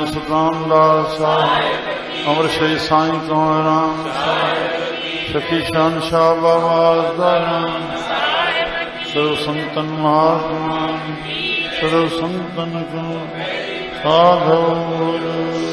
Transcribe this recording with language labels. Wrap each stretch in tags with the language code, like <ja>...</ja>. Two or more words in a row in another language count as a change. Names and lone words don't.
<sd>सतनाम दास साहिब अमर श्री साईं कंवरराम साहिब सखी शान शाह बाबा दाराम सर्व संतन महात्मा सर्व संतन को साधु</sd>